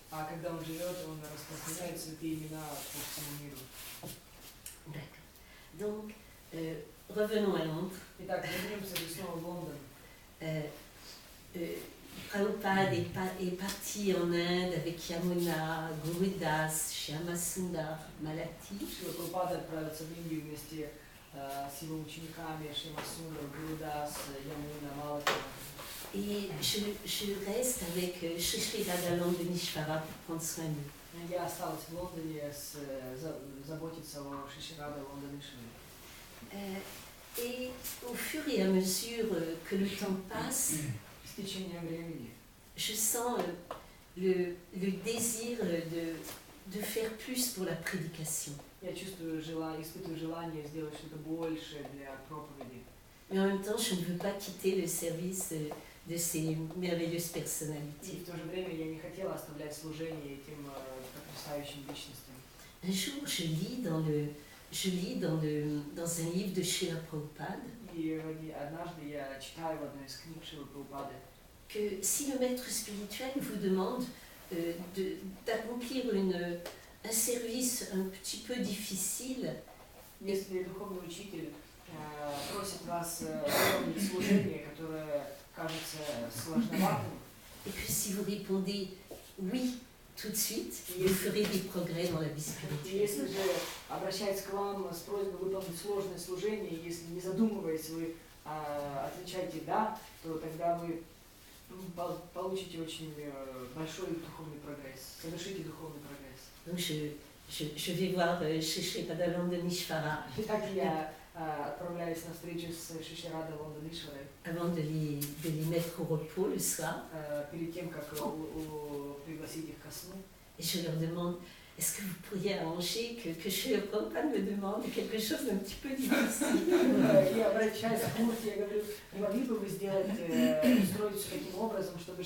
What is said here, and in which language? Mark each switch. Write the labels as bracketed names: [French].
[Russian] А когда он живет, он распространяет святые имена по всему миру. [French] D'accord. Donc, revenons à Londres. [Russian] Итак, вернемся снова в Лондон. [French] Prabhupada est parti en Inde avec Yamuna, Gurudas, Shyamasundar, Malati. [Russian] Шрила Прабхупада отправится в Индию вместе с его учениками Шьяма Сундар, Гурудас, Ямуна, Малака. [French] Et je reste avec Shri Shri Radhananda Nishvara pour prendre soin d'eux. [Russian] Я осталась в Лондоне заботиться о Шиширада Лондонишваре. [French] Et au fur et à mesure que le temps passe, [Russian] С течением времени [French] je sens le désir de faire plus pour la prédication. [Russian] я испытываю желание сделать что-то большее для проповеди. [French] Mais en même temps, je ne veux pas quitter le service de ces merveilleuses [Russian] И [French] personnalités. [Russian] в то же время я не хотела оставлять служение этим потрясающим личностям. [French] Un jour, je lis dans un livre de Srila Prabhupada [Russian] И однажды я читаю в одной из книг Шрилы Прабхупады, [French] que si le maître spirituel vous demande d'accomplir un service un petit peu difficile, [Russian] если духовный учитель просит вас выполнить служение, которое кажется сложноватым, [French] et que si vous répondez oui tout de suite, vous ferez des progrès dans la vie [Russian] и [French] spirituelle. [Russian] если же обращается к вам с просьбой выполнить сложное служение, и если не задумываясь вы отвечаете «да», то тогда вы получите очень большой духовный прогресс, совершите духовный прогресс. [French] Donc je vais voir chez Shri Radhananda Nishvara [Russian] Итак, я отправляюсь на встречу с Шиширада Лондонишварой [French] avant de les mettre au repos le soir. [Russian] перед тем, как пригласить их ко сну. [French] Et je leur demande, est-ce que vous pourriez arranger que Шрила Прабхупада me demande quelque chose d'un petit peu difficile? [Russian] Я обращаюсь к Мурти, я говорю, не могли бы вы устроить все таким образом, чтобы